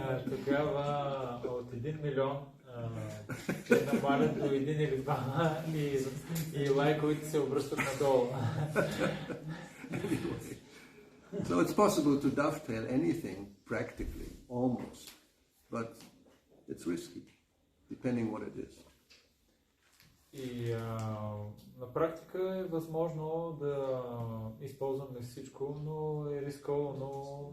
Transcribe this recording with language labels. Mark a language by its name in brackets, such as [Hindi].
[Bulgarian] Тогава от 1 милион ще намалят до 1 или 2 и лайковете се обръщат надолу. [English] Anyway, so it's possible to dovetail anything practically, almost, but it's risky, depending what it is. [Bulgarian] И на практика е възможно да използваме всичко, но е рисковано.